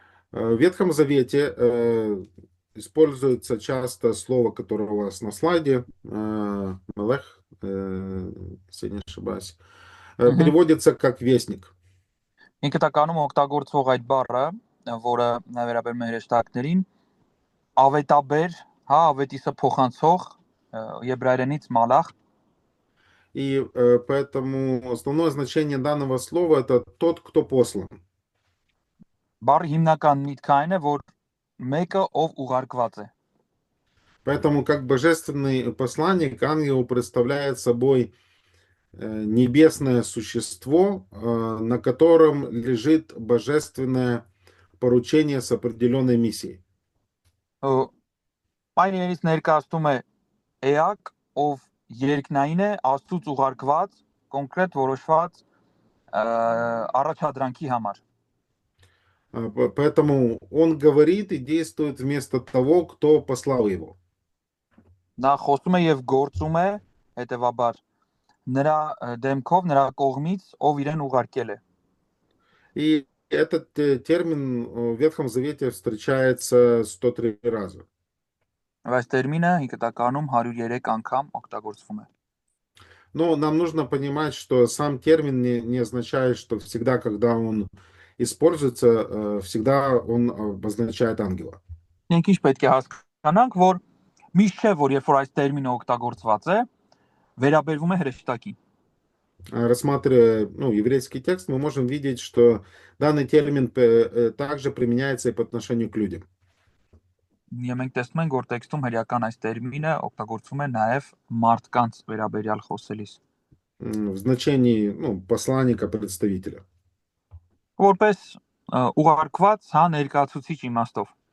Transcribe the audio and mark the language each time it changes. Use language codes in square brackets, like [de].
[ru] В Ветхом Завете используется часто слово, которое у вас на слайде, мелех, если не ошибаюсь, переводится как вестник. [hy] Ինքնականում օգտագործվող այդ բառը, որը վերաբերում է հրեշտակներին, ավետաբեր, հա, ավետիսը փոխանցող, եբրայերենից մալախ, [ru] И поэтому основное значение данного слова это тот, кто послан. [hy] Բառի հիմնական միտքը այն է, որ մեկը ով ուղարկված է։ [ru] Поэтому как божественный посланник ангел представляет собой небесное существо, на котором лежит божественное поручение с определенной миссией. [hy] Այն իրենից ներկայացնում է էակ, ով երկնային է, Աստծուց ուղարկված, կոնկրետ որոշված առաջադրանքի համար։ [ru] Поэтому он говорит и действует вместо того, кто послал его. [hy] Նա խոսում է եւ գործում է, հետեւաբար նրա դեմքով, նրա կողմից, ով իրեն ուղարկել է։ [ru] И этот термин в Ветхом Завете встречается 103 раза. [hy] Այս տերմինը հիկտականում 103 անգամ օգտագործվում է։ [ru] Но нам нужно понимать, что сам термин не означает, что всегда, когда он используется, всегда он обозначает ангела. [hy] Մենք ինչ պետք է հասկանանք, որ միշտ չէ, որ երբ որ այս տերմինը օգտագործված է, վերաբերվում է հրեշտակին։ [ru] Рассматривая еврейский текст, мы можем видеть, что данный термин также применяется и по отношению к людям. [hy] Մենք տեսնում ենք, որ տեքստում հրեական այս տերմինը օգտագործվում է նաև մարդկանց վերաբերյալ խոսելիս։ [ru] В значении посланника, представителя. [hy] Որպես ուղարկված, հա, ներկայացուցիչ իմաստով։